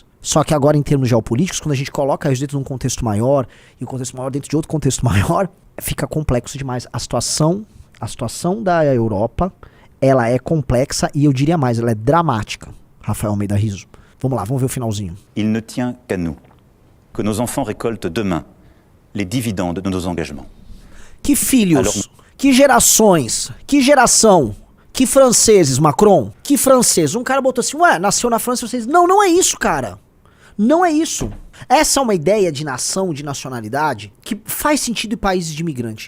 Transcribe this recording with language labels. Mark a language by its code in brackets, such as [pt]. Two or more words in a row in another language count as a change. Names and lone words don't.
[pt] Só que agora em termos geopolíticos, quando a gente coloca isso dentro de um contexto maior, e o contexto maior dentro de outro contexto maior, fica complexo demais. A situação da Europa, ela é complexa e eu diria mais, ela é dramática. Rafael Almeida Rizzo. Vamos lá, vamos ver o finalzinho. [fr] Il ne tient qu'à nous que nos enfants récoltent demain les dividendes de nos engagements. [pt] Que filhos, que gerações, que geração, que franceses, Macron, que francês. Um cara botou assim, nasceu na França, vocês... Não é isso, cara. Não é isso. Essa é uma ideia de nação, de nacionalidade, que faz sentido em países de imigrante.